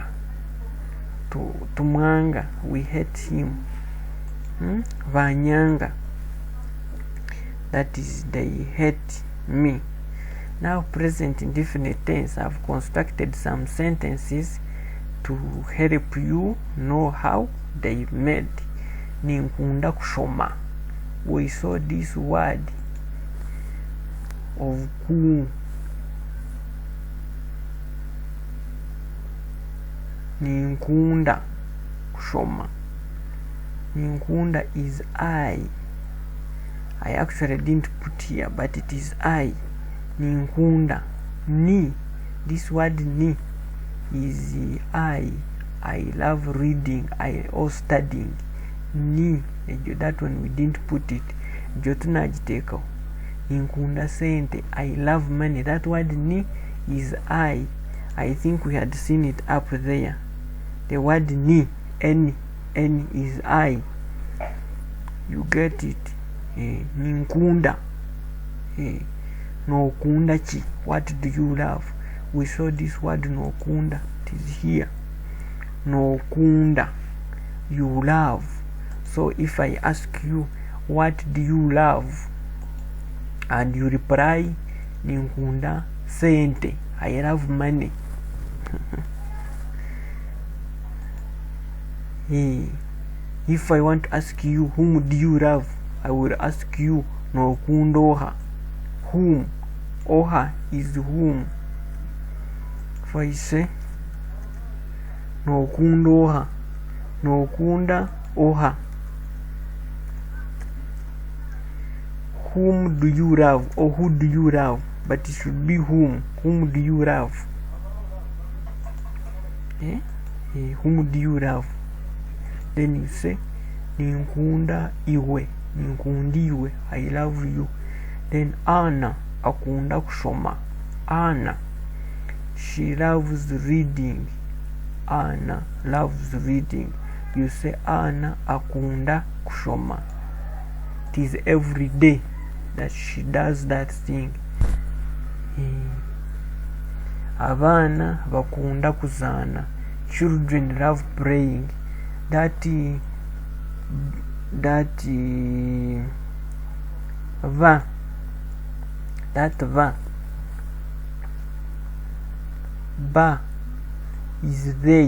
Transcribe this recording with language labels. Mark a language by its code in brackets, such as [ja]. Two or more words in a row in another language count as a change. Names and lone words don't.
[en] Tumanga, we hate him. Vanyanga. That is, they hate me. Now, present indefinite tense, I've constructed some sentences to help you know how they made. [nyn] Ninkunda kushoma. [en] We saw this word of ku. [nyn] Ninkunda kushoma. [en] Ninkunda is I. I actually didn't put here, but it is I. Ninkunda. Ni. This word ni is I. I love reading. Or studying. Ni. That one we didn't put it. [nyn] Jotunajiteko. Ninkunda sente. [en] I love money. That word ni is I. I think we had seen it up there. The word ni. N is I. You get it? Ninkunda. [nyn] No kunda chi. [en] What do you love? We saw this word [nyn] no kunda. [en] It is here. [nyn] No kunda. [en] You love. So if I ask you, what do you love? And you reply, [nyn] ninkunda sente. [en] I love money. If I want to ask you, whom do you love? I will ask you, [nyn] no kundoha. [en] Whom? Oha is whom. If I say, [nyn] no kundoha. No kunda oha. [en] Whom do you love? Or who do you love? But it should be whom. Whom do you love? Whom do you love? Then you say, [nyn] ninkunda iwe. Ninkundiwe. [en] I love you. Then [nyn] Anna akunda kushoma. [en] Anna, she loves reading. Anna loves reading. You say [nyn] Anna akunda kushoma. [en] It is every day that she does that thing. [nyn] Abana bakunda kuzana. [en] Children love praying. That va ba is they.